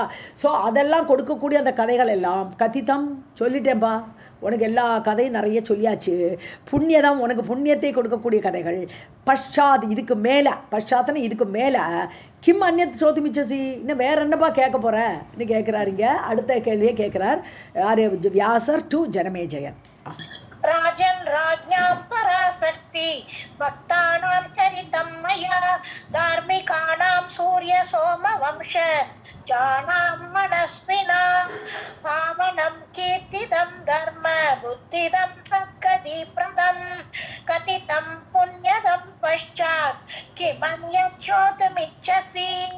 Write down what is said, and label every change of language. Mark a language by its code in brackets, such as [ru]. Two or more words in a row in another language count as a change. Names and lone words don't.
[ta] ஸோ அதெல்லாம் கொடுக்கக்கூடிய அந்த கதைகள் எல்லாம் கதிதம், சொல்லிட்டேன்பா, உனக்கு எல்லா கதையும் நிறைய சொல்லியாச்சு. புண்ணியதம், உனக்கு புண்ணியத்தை கொடுக்கக்கூடிய கதைகள். பஷாத், இதுக்கு மேலே, பஷாத்னு இதுக்கு மேலே, [sa] किम् अन्यत् श्रोतुमिच्छसि, [ta] இன்னும் வேற என்னப்பா கேட்க போகிறேன்னு கேட்குறாருங்க. அடுத்த கேள்வியை கேட்குறார் யார்? வியாசர் டு ஜனமேஜயன். [sa] राजन् राज्ञां पराशक्ति भक्तानां चरितं मया धार्मिकाणां सूर्य सोमवंश जानां मनस्विनां पावनं कीर्तिदं धर्म बुद्धिदं सद्गतिप्रदं कथितं पुण्यदं पश्चात् किमन्यत् श्रोतुमिच्छसि.